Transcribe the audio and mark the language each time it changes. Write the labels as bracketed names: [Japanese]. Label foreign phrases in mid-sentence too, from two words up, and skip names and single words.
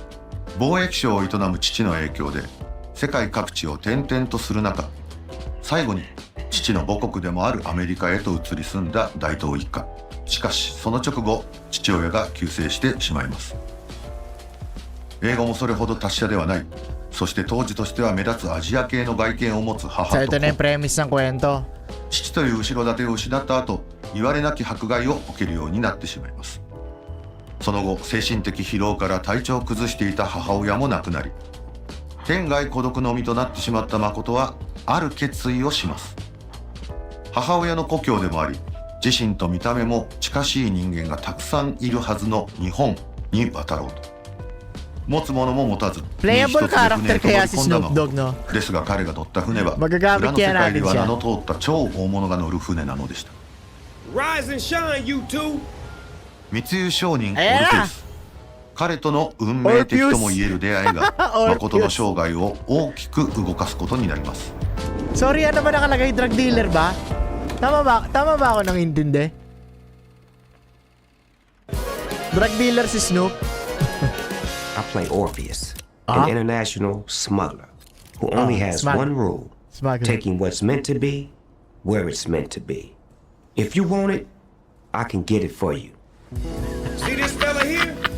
[Japanese] 貿易商を営む父の影響で世界各地を転々とする中、最後に父の母国でもあるアメリカへと移り住んだ大東一家。しかしその直後、父親が急逝してしまいます。英語もそれほど達者ではない、そして当時としては目立つアジア系の外見を持つ母 [Filipino] So [Japanese] と [Filipino] ito na yung premise ng kwento. [Japanese] 父という後ろ盾を失った後、言われなき迫害を受けるようになってしまいます。その後、精神的疲労から体調を崩していた母親も亡くなり、天涯孤独の身となってしまった誠はある決意をします。母親の故郷でもあり、自身と見た目も近しい人間がたくさんいるはずの日本に渡ろうと。持つものも持たず、身一つ [English] Playable [Japanese] で船 [English] character [Japanese] へと乗り [Filipino] kaya si [Japanese] 込んだ [Filipino] Snoop [Japanese] 誠 [Filipino] Dogg, no? [Japanese] ですが、彼が乗った船は裏 [Filipino] Magagamit [Japanese] の世 [Filipino] kaya [Japanese] 界で [Filipino] natin [Japanese] は名 [Filipino] siya. [Japanese] の通った超大物が乗る船なのでした。 [English] Rise and shine, you two! [Japanese] 密輸商人オルフえらェウス、彼との運命的ともいえる出会いが誠の生涯を大きく動かすことになります。 [Filipino] Sorry, ano ba nakalagay? [English] Drug dealer [Filipino] ba? Tama ba ako nang intindi? [English] Drug dealer [Filipino] si Snoop? [English] I play Orpheus, Uh-huh. an international smuggler who only has smuggler. one rule: Smuggler. taking what's meant to be where it's meant to be. If you want it, I can get it for you. See this fella here?